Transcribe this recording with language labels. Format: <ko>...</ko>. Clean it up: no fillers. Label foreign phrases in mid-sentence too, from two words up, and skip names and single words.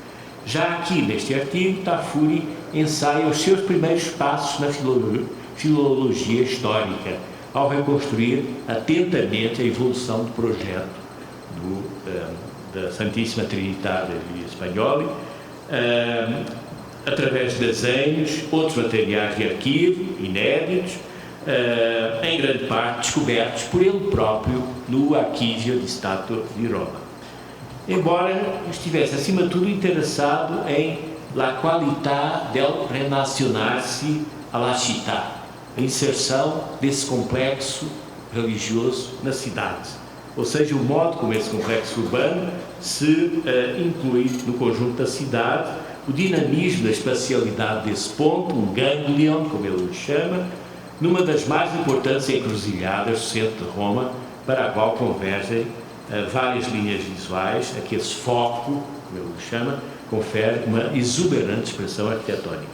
<pt>Já aqui, neste artigo, Tafuri ensaia os seus primeiros passos na filologia histórica, ao reconstruir atentamente a evolução do projeto da Santíssima Trinitate degli Spagnoli, através de desenhos, outros materiais de arquivo, inéditos, em grande parte descobertos por ele próprio no Archivio di Stato de Roma. Embora estivesse, acima de tudo, interessado em</pt> <it>la qualità del</it> <pt>relacionar-se</pt> <it>alla città,</it> <pt>a inserção desse complexo religioso na cidade, ou seja, o modo como esse complexo urbano se inclui no conjunto da cidade, o dinamismo da espacialidade desse ponto, um ganglion, como ele o chama, numa das mais importantes encruzilhadas do centro de Roma, para a qual convergem várias linhas visuais, a que esse foco, como ele o chama, confere uma exuberante expressão arquitetónica.</pt>